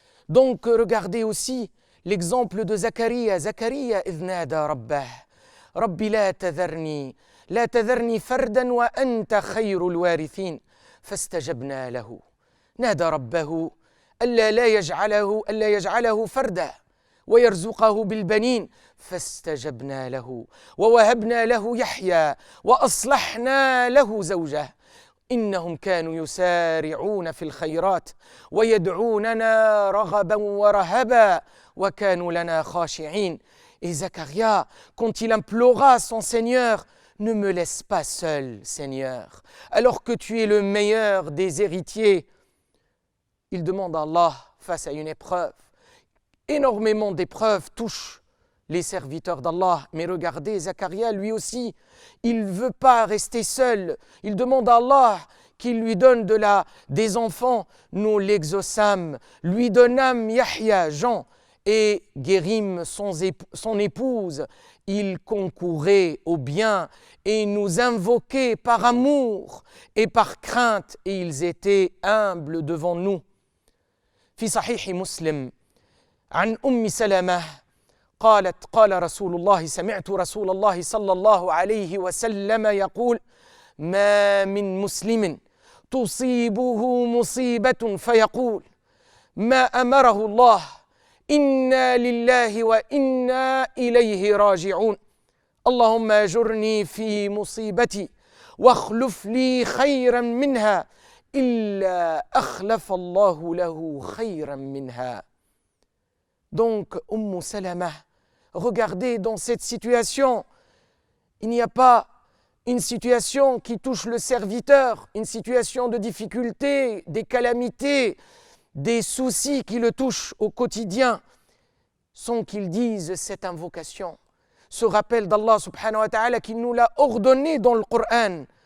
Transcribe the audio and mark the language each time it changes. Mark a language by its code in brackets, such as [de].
[fr] Donc regardez aussi l'exemple de Zacharia. [ar] Zacharia idh nada rabbah Rabbi la tadharni fardan wa anta khayrul warithin fastajabna lahu. نادى ربه ألا يجعله فردا ويرزقه بالبنين فاستجبنا له ووهبنا له يحيى وأصلحنا له زوجه إنهم كانوا يسارعون في الخيرات ويدعوننا رغبا ورهبا وكانوا لنا خاشعين. [fr] Et Zacharia, quand il implora son Seigneur, ne me laisse pas seul, Seigneur, alors que tu es le meilleur des héritiers. Il demande à Allah face à une épreuve. Énormément d'épreuves touchent les serviteurs d'Allah. Mais regardez, Zacharia, lui aussi, il ne veut pas rester seul. Il demande à Allah qu'il lui donne des enfants. Nous l'exaucâmes, lui donnâmes Yahya, Jean, et guérîmes son épouse. Il concourait au bien et nous invoquait par amour et par crainte, et ils étaient humbles devant nous. [ar] في صحيح مسلم عن سلمة قالت قال رسول الله سمعت رسول الله صلى الله عليه وسلم يقول ما من مسلم تصيبه مصيبة فيقول ما أمره الله إنا لله وإنا إليه راجعون اللهم أجرني في مصيبتي واخلف لي خيرا منها إلا أخلف الله له خيرا منها. [fr] Donc, Salama, regardez dans cette situation, il n'y a pas une situation qui touche le serviteur, une situation de difficulté, des calamités, des soucis qui le touchent au quotidien, sans qu'il dise cette invocation, ce rappel d'Allah subhanahu wa ta'ala qui nous l'a ordonné dans le Coran.